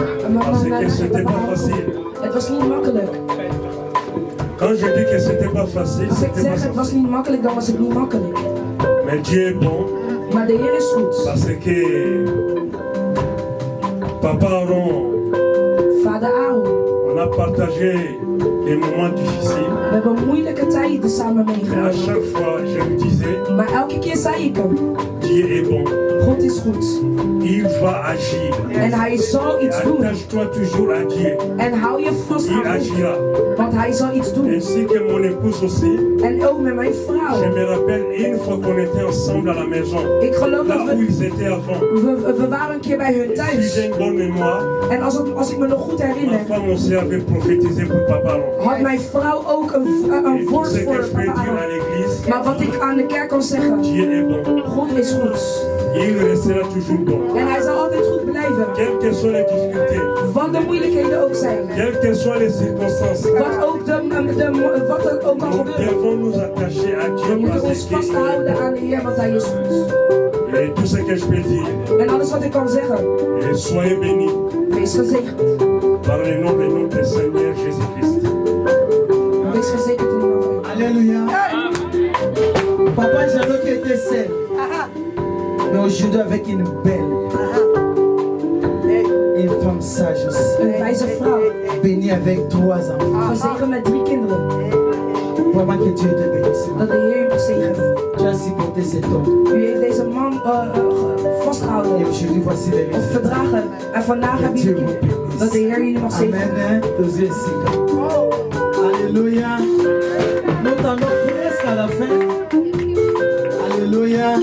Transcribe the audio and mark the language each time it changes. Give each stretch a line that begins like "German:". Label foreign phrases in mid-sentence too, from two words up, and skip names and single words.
French: c'était pas facile.
Dutch: Het was niet makkelijk.
French: Quand je dis que c'était pas facile,
Dutch: Als ik zeg het was niet makkelijk, dan was het niet makkelijk.
French: Mais Dieu est bon.
Dutch: Maar de Heer is goed.
French: Parce que Papa Aaron,
Dutch: Vader Aaron,
French: on a partagé des moments difficiles.
Dutch: We hebben moeilijke tijden samen
French: Mais à
Dutch: meegemaakt.
French: chaque fois, je lui disais,
Dutch: Maar elke keer zei ik hem,
French: Dieu est bon.
Dutch: God is goed.
French: Il va agir.
Dutch: En hij zal iets doen.
French: Attache-toi toujours à Dieu.
Dutch: En hou je vast
French: Il
Dutch: aan hem.
French: agira.
Dutch: Want hij zal iets doen.
French: Ainsi que mon épouse aussi.
Dutch: En ook met mijn vrouw.
French: Je me rappelle une fois qu'on était ensemble à la maison.
Dutch: Ik geloof
French: Là
Dutch: dat
French: où ils étaient avant.
Dutch: we waren een keer bij hun thuis.
French: Si j'ai une bonne mémoire,
Dutch: En als ik me nog goed
French: ma
Dutch: herinner,
French: femme aussi avait prophétisé pour Papa
Dutch: had mijn vrouw ook een woord voor papa Aaron. Maar wat ik aan de kerk kan zeggen, God is goed. En hij zal altijd goed blijven. Wat de moeilijkheden ook zijn. Wat er ook kan gebeuren. We moeten ons vasthouden aan de Heer, want hij is goed. En alles wat ik kan zeggen. Wees gezegend.
French: Par le nom de notre Seigneur Jésus-Christ.
Dutch: Wees gezegend in de naam van
French: Alléluia. Papa Jeannot qui était seul. Mais aujourd'hui avec une belle. Une femme sage aussi.
Dutch: Een wijze vrouw.
French: Bénie avec 3 enfants.
Dutch: Gezegend met 3 kinderen.
French: Vraiment que Dieu te bénisse.
Dutch: Dat de Heer je mag zegenen.
French: Tu as supporté cet homme.
Dutch: U heeft deze man vastgehouden.
French: Et aujourd'hui voici les
Dutch: Of verdragen. En vandaag heb je dat de Heer jullie mag zegenen.
French: Amen. Alléluia. Nous tendons presque à la fin. Alléluia.